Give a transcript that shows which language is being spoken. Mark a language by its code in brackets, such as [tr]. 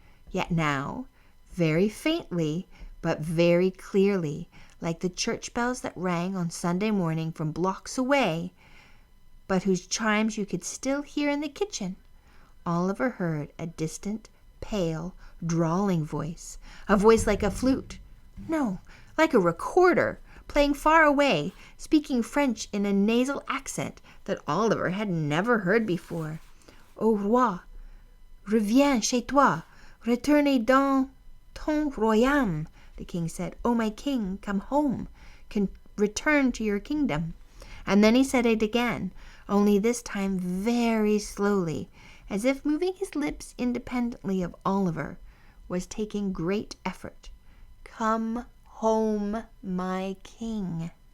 [en] Yet now, very faintly, but very clearly, like the church bells that rang on Sunday morning from blocks away, but whose chimes you could still hear in the kitchen, Oliver heard a distant, pale, drawling voice, a voice like a flute, no, like a recorder, playing far away, speaking French in a nasal accent that Oliver had never heard before. [fr] "Ô roi, reviens chez toi, retourne dans ton royaume," [en] the king said. "Oh, my king, come home, return to your kingdom." And then he said it again, only this time very slowly, as if moving his lips independently of Oliver was taking great effort. "Come home, my king."